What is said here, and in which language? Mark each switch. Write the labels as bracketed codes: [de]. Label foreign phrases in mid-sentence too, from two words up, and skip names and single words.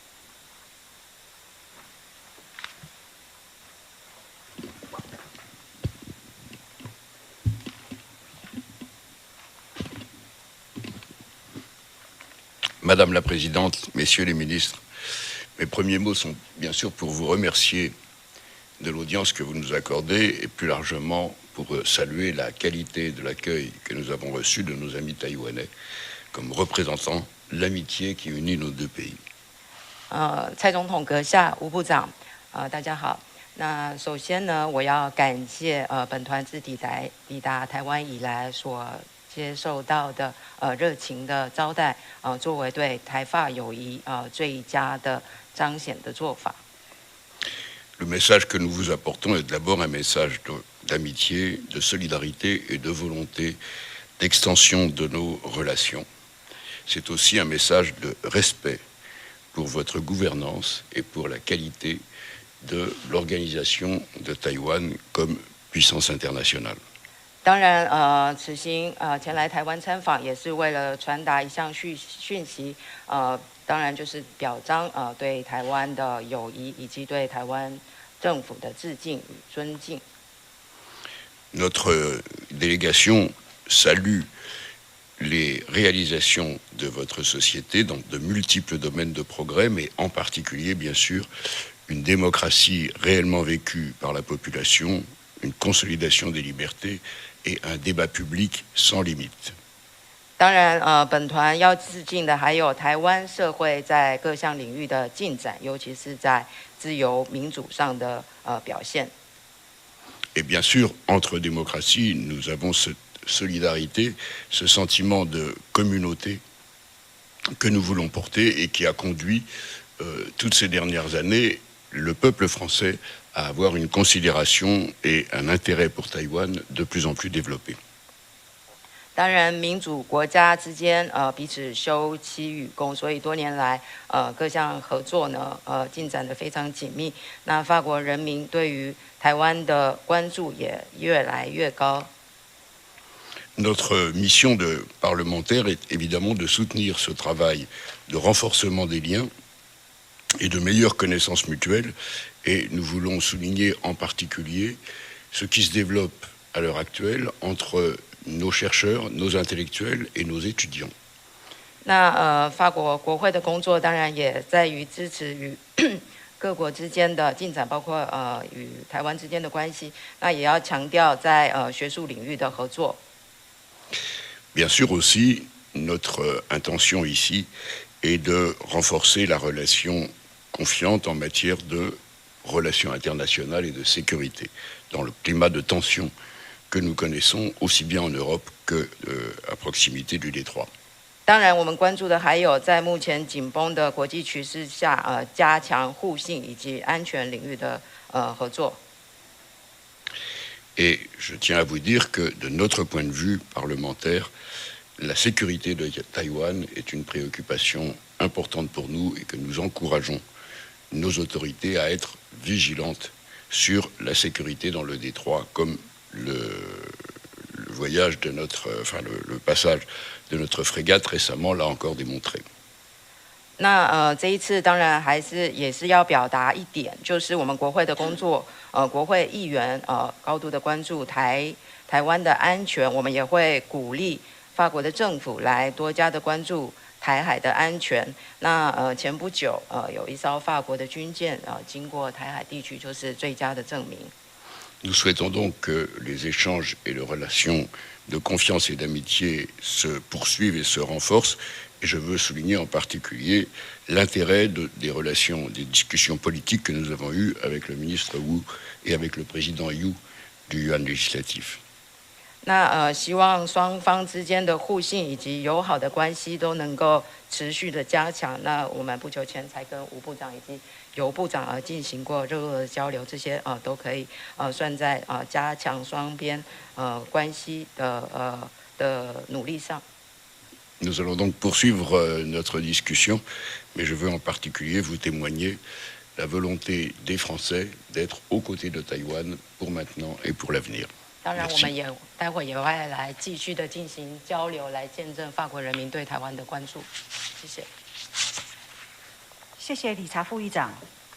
[fr] Madame la Présidente, Messieurs les ministres, mes premiers mots sont bien sûr pour vous remercier de l'audience que vous nous accordez et plus largement pour saluer la qualité de l'accueil que nous avons reçu de nos amis taïwanais comme représentant l'amitié qui unit nos deux pays. [zh] 蔡总统阁下、吴部长，大家好。那首先呢，我要感谢本团自抵达台湾以来所接受到的热情的招待，作为对台法友谊最佳的彰显的做法。 [fr] Le message que nous vous apportons est d'abord un message d'amitié, de solidarité et de volonté d'extension de nos relations. C'est aussi un message de respect pour votre gouvernance et pour la qualité de l'organisation de Taïwan comme puissance internationale. [zh] 当然，此行前来台湾参访，也是为了传达一项讯息，当然就是表彰对台湾的友谊以及对台湾政府的致敬与尊敬。 [fr] Notre délégation salue les réalisations de votre société dans de multiples domaines de progrès, mais en particulier, bien sûr, une démocratie réellement vécue par la population, une consolidation des libertés et un débat public sans limite. [zh] 当然，本团要致敬的还有台湾社会在各项领域的进展，尤其是在自由民主上的表现。 [fr] Et bien sûr, entre démocraties, nous avons cette solidarité, ce sentiment de communauté que nous voulons porter et qui a conduit toutes ces dernières années le peuple français à avoir une considération et un intérêt pour Taïwan de plus en plus développés. [zh] 当然，民主国家之间彼此休戚与共，所以多年来各项合作呢进展得非常紧密。那法国人民对于台湾的关注也越来越高。 [fr] Notre mission de parlementaire est évidemment de soutenir ce travail de renforcement des liens et de meilleure connaissance mutuelle. Et nous voulons souligner en particulier ce qui se développe à l'heure actuelle entre nos chercheurs, nos intellectuels et nos étudiants. [zh] 那法国国会的工作当然也在于支持与各国之间的进展，包括与台湾之间的关系。那也要强调在学术领域的合作。 [fr] Bien sûr aussi, notre intention ici est de renforcer la relation confiante en matière de relations internationales et de sécurité, dans le climat de tension que nous connaissons aussi bien en Europe qu'à proximité du détroit. [zh] 当然，我们关注的还有在目前紧绷的国际局势下，加强互信以及安全领域的合作。 [fr] Et je tiens à vous dire que de notre point de vue parlementaire, la sécurité de Taïwan est une préoccupation importante pour nous et que nous encourageons nos autorités à être vigilantes sur la sécurité dans le détroit, comme le voyage de le passage de notre frégate récemment l'a encore démontré. [zh] 那这一次当然也是要表达一点，就是我们国会的工作，国会议员高度的关注台湾的安全，我们也会鼓励法国的政府来多加的关注台海的安全。那前不久有一艘法国的军舰经过台海地区，就是最佳的证明。 [fr] Nous souhaitons donc que les échanges et les relations de confiance et d'amitié se poursuivent et se renforcent. Et je veux souligner en particulier l'intérêt des relations, des discussions politiques que nous avons eues avec le ministre Wu et avec le président Yu du Yuan législatif. [zh] 那希望双方之间的互信以及友好的关系都能够持续的加强。那我们不久前才跟吴部长以及尤部长进行过热络的交流，这些都可以算在加强双边关系的努力上。 [fr] Nous allons donc poursuivre notre discussion, mais je veux en particulier vous témoigner la volonté des Français d'être aux côtés de Taïwan pour maintenant et pour l'avenir. [zh] 当然，我们也待会也会来继续的进行交流，来见证法国人民对台湾的关注。谢谢。谢谢理查副议长。